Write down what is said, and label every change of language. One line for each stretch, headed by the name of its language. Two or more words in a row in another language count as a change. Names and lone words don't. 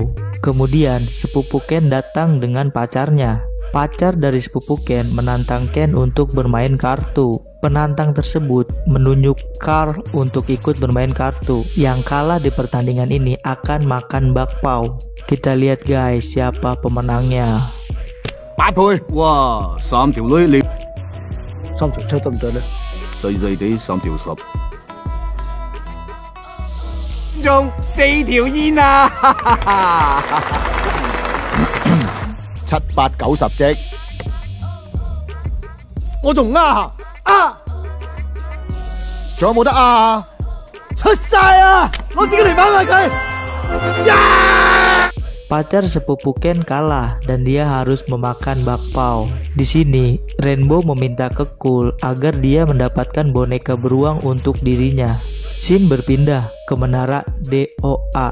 Indonesian: Kemudian, sepupu Ken datang dengan pacarnya. Pacar dari sepupu Ken menantang Ken untuk bermain kartu. Penantang tersebut menunjuk Carl untuk ikut bermain kartu. Yang kalah di pertandingan ini akan makan bakpao. Kita lihat guys siapa pemenangnya.
Cantonese: 8 倍，哇！3條女你 3條7得唔得呢？細細地3條10，仲4條煙啊！ 7、8、9、10隻，我仲啊！仲有冇得啊？出晒啊！攞自己嚟買埋佢。
Indonesian: Pacar sepupu Ken kalah dan dia harus memakan bakpao. Di sini, Rainbow meminta ke Cool agar dia mendapatkan boneka beruang untuk dirinya. Scene berpindah ke menara DOA.